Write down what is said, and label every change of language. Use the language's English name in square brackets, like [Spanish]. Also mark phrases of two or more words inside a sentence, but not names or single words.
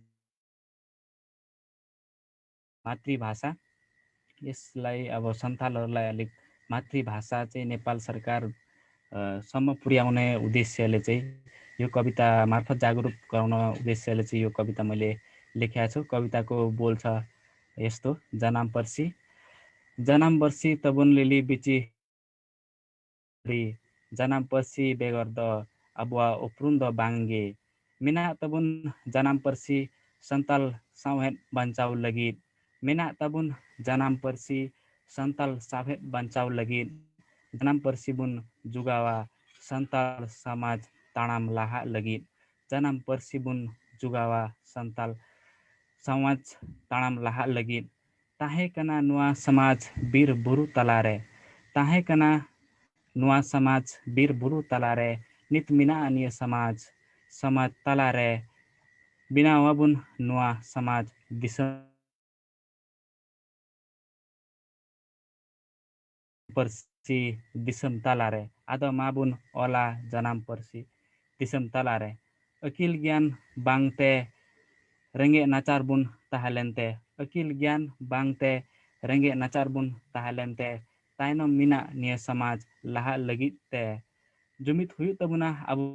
[Nepali] मातृभाषा, यसलाई अब सन्थालहरूलाई अलिक मातृभाषा चाहिँ नेपाल सरकार सम्म पुर्याउने उद्देश्यले चाहिँ यो कविता मार्फत जागरुक गराउन उद्देश्यले चाहिँ यो कविता मैले लेखेको छु। कविताको बोल छ यस्तो। जनामपर्सी। [Santali] जनामपर्सी तबुन लिली बिची जनामपर्सी बेगर्द अबुवा उप्रुन्द बाङ्गे मिना तबुन जनामपर्सी सन्ताल साउहेट बन्चाउ लगित मिना तबुन जनामपर्सी सन्ताल साफेट बन्चाउ लगित जनामपर्सी बुन जुगावा सन्ताल समाज ताणाम लाहा लगित जनामपर्सी बुन जुगावा सन्ताल समाज ताणाम लाहा लगित ताहे कना नुवा समाज वीर बुरु तलारे ताहे कना नुवा समाज वीर बुरु तलारे नित मिना अन्य समाज समाज तलारे बिना वाबुन नुवा समाज दिसम पर्सी दिसम तलारे आदा माबुन ओला जनाम पर्सी दिसम तलारे अकिल ज्ञान बांगते रंगे नाचार बुन ताहलेंते अकिल ज्ञान बांगते रंगे नाचार बुन ताहलेंते ताइनो मिना निय समाज लाहा लगिते जुमित हुई तबुना अब